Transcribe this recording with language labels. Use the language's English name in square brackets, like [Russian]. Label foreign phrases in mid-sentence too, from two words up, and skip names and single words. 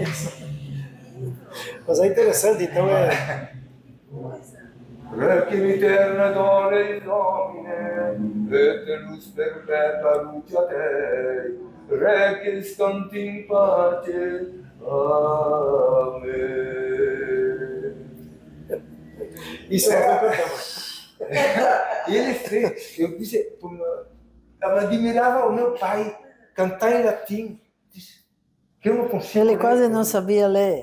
[Portuguese] Mas é interessante, então [Latin] Requiem eterna dole in nomine, et lux perpetua luce a te, requiem scanti in pace. [Portuguese] Amém. Isso Ele fez, eu disse, eu admirava o meu pai cantar em latim, disse, que eu não consigo. Ele quase não sabia ler.